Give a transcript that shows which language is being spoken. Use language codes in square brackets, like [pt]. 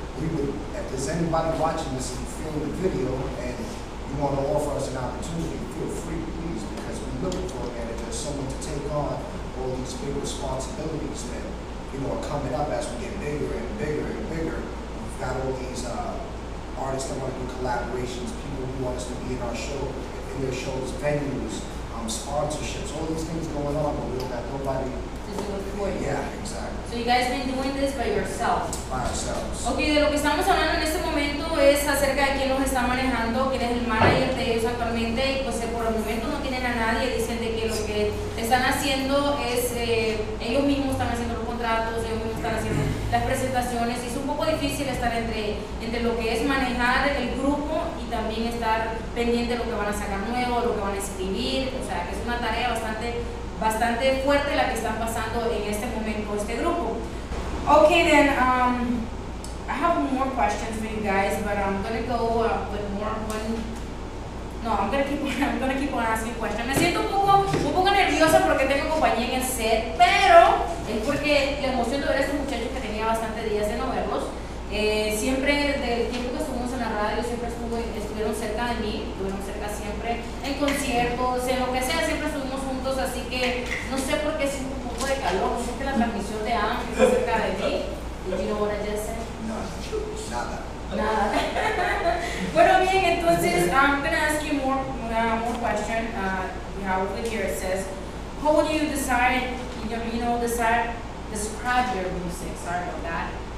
[en] We would, if there's anybody watching this and feeling the video and you want to offer us an opportunity, feel free, please, because we're looking for a manager, someone to take on all these big responsibilities that, you know, are coming up as we get bigger and bigger and bigger. We've got all these artists that want to do collaborations, people who want us to be in our show, in their shows, venues, sponsorships, all these things going on, but we don't have nobody to do it for you. Yeah, exactly. So you guys been doing this by yourself? By ourselves. [es] Ok, de lo que estamos hablando en este momento es acerca de quién los está manejando, quién es el manager de ellos actualmente, y pues por el momento no tienen a nadie. Dicen de que lo que están haciendo es, ellos mismos están haciendo los contratos, ellos mismos están haciendo las presentaciones, y es un poco difícil estar entre lo que es manejar el grupo y también estar pendiente de lo que van a sacar nuevo, lo que van a escribir. O sea, que es una tarea bastante fuerte la que están pasando en este momento este grupo. [en] Okay, then I have more questions for you guys, but I'm gonna go with more one. No, I'm gonna keep on asking questions. [es] Me siento un poco nerviosa porque tengo compañía en el set, pero es porque la emoción de ver a estos muchachos que tenía bastantes días de no verlos. Siempre del tiempo que estuvimos en la radio siempre estuvieron cerca de mí, estuvieron cerca siempre en conciertos, en lo que sea, siempre estuvimos juntos, así que no sé por qué siento un poco de calor, no sé que la transmisión de Ángel está cerca de mí. [en] Did you know what I just said? [es] No, nada. Bueno, bien, entonces [en] I'm going to ask you more question. We have over here, it says, how would you describe your music? Sorry about that.